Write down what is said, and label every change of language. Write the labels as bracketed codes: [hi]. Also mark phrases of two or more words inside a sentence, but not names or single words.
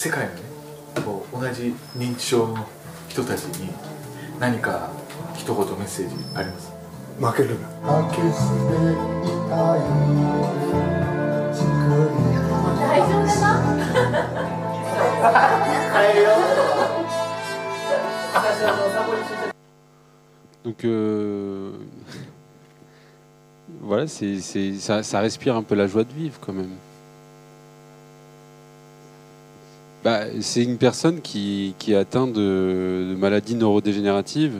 [ja] 世界のね同じ認知症の人たちに何か一言メッセージあります？負けるな。大丈夫だな。帰るよ。 [fr] Donc voilà, ça respire un peu la joie de vivre quand même. C'est une personne qui est atteinte de maladies neurodégénératives.